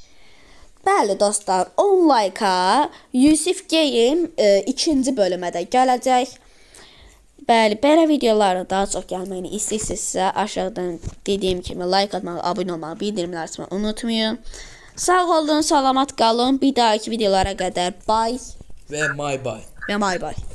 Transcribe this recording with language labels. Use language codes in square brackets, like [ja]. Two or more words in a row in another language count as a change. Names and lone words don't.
[az] bəli dostlar, 10 like-a Yusuf Game ikinci bölümə də gələcək. Bəli, belə videoların daha çox gəlməyini istəyirsinizsə, aşağıdan dediyim kimi like atmağı, abunə olmağı, bildirimləri açmağı unutmayın. Sağ olun, salamat qalın. Bir dahaki videolara qədər bye Ve my bye. və may bay.